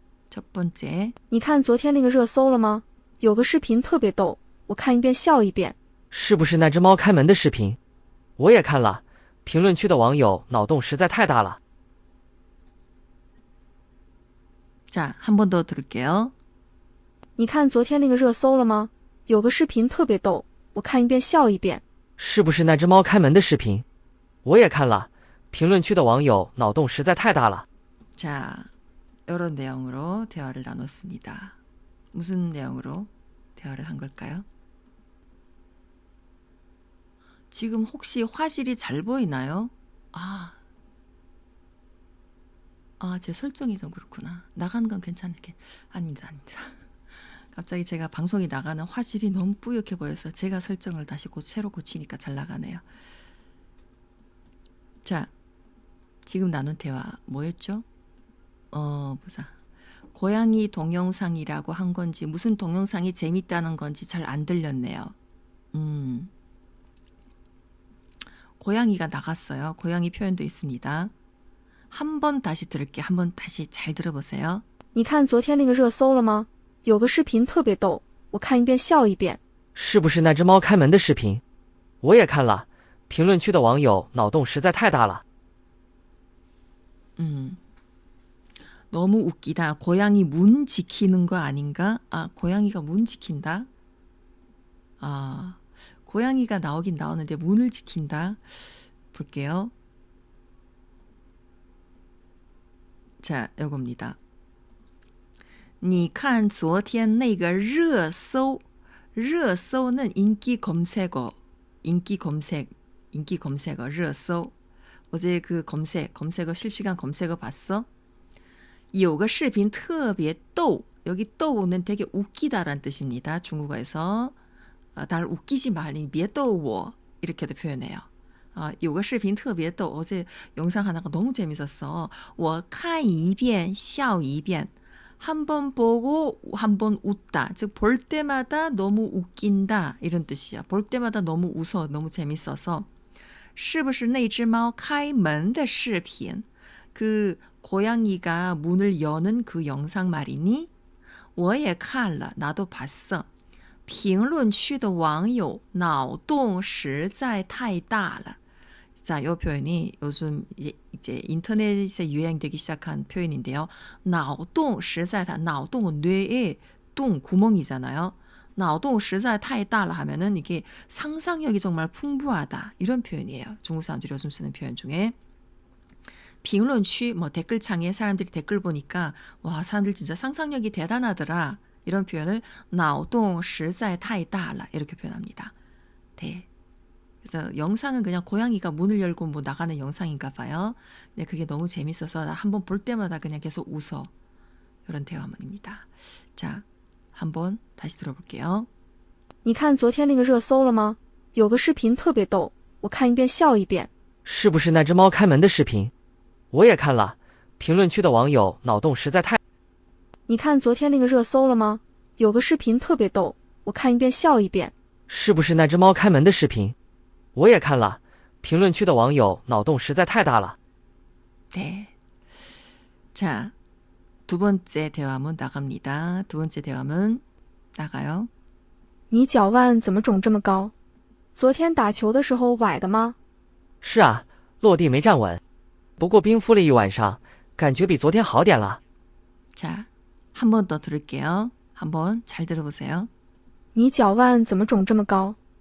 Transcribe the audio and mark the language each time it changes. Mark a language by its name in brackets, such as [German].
[Korean] 첫 번째. [Chinese] 你看昨天那个热搜了吗？有个视频特别逗，我看一遍笑一遍。是不是那只猫开门的视频？我也看了，评论区的网友脑洞实在太大了。 [Korean] 자, 한 번 더 들을게요. [Chinese] 你看昨天那个热搜了吗？有个视频特别逗，我看一遍笑一遍。是不是那只猫开门的视频？我也看了，评论区的网友脑洞实在太大了。 [Korean] 자, 이런 내용으로 대화를 나눴습니다. 무슨 내용으로 대화를 한 걸까요? 지금 혹시 화질이 잘 보이나요? 아, 제 설정이 좀 그렇구나. 나가는 건 괜찮을게. 아닙니다. 갑자기 제가 방송이 나가는 화질이 너무 뿌옇게 보여서 제가 설정을 다시 새로 고치니까 잘 나가네요. 자, 지금 나눈 대화 뭐였죠? 보자. 고양이 동영상이라고 한 건지 무슨 동영상이 재밌다는 건지 잘 안 들렸네요. 고양이가 나갔어요. 고양이 표현도 있습니다. 한 번 다시 들을게요. 한번 다시 잘 들어보세요. [Chinese] 你看昨天那个热搜了吗？有个视频特别逗，我看一遍笑一遍。是不是那只猫开门的视频？我也看了，评论区的网友脑洞实在太大了。 [Korean] 너무 웃기다. 고양이 문 지키는 거 아닌가? 아, 고양이가 문 지킨다? 아, 고양이가 나오긴 나오는데 문을 지킨다? 볼게요. 자, 요겁니다. [Chinese] 你看昨天那个热搜. [Korean] 热搜는 인기 검색어. 인기 검색어. 热搜. 어제 그 검색어 실시간 검색어 봤어? [Chinese] 有个视频特别逗. [Korean] 여기逗는 되게 웃기다란 뜻입니다. 중국어에서 날 웃기지 말니 [Chinese] 别逗我 [Korean] 이렇게도 표현해요. [Chinese] 有个视频特别逗. [Korean] 어제 영상 하나가 너무 재밌었어. [Chinese] 我看一遍笑一遍. [Korean] 한 번 보고 한 번 웃다. 즉 볼 때마다 너무 웃긴다 이런 뜻이야. 볼 때마다 너무 웃어. 너무 재밌어서. [Chinese] 是不是那只猫开门的视频? [Korean] 그 고양이가 문을 여는 그 영상 말이니? [Chinese] 我也看了. [Korean] 나도 봤어. [Chinese] 评论区的网友脑洞实在太大了. [Korean] 자, 이 표현이 요즘 이제 인터넷에 유행되기 시작한 표현인데요. [Chinese] 脑洞实在大. [Korean] 脑洞은 뇌에 洞구멍이잖아요. [Chinese] 脑洞实在太大了 [Korean] 하면은 이게 상상력이 정말 풍부하다 이런 표현이에요. 중국 사람들이 요즘 쓰는 표현 중에. 评论区 뭐 댓글창에 사람들이 댓글 보니까 와, 사람들 진짜 상상력이 대단하더라. 이런 표현을 [Chinese] 脑洞实在太大了 [Korean] 이렇게 표현합니다. 네. 그래서 영상은 그냥 고양이가 문을 열고 뭐 나가는 영상인가 봐요. 근데 그게 너무 재밌어서 한번 볼 때마다 그냥 계속 웃어. 이런 대화문입니다. 자, 한번 다시 들어볼게요. [Chinese] 你看昨天那个热搜了吗？有个视频特别逗，我看一遍笑一遍。是不是那只猫开门的视频？我也看了，评论区的网友脑洞实在太…… 你看昨天那个热搜了吗？有个视频特别逗，我看一遍笑一遍。是不是那只猫开门的视频？我也看了，评论区的网友脑洞实在太大了。 [Korean] 네. 자, 두 번째 대화문 나갑니다. 두 번째 대화문 나가요. [Chinese] 你脚腕怎么肿这么高？昨天打球的时候崴的吗？是啊，落地没站稳，不过冰敷了一晚上，感觉比昨天好点了。 [Korean] 자, 한 번 더 들을게요. 한번 잘 들어보세요. [Chinese] 你脚腕怎么肿这么高？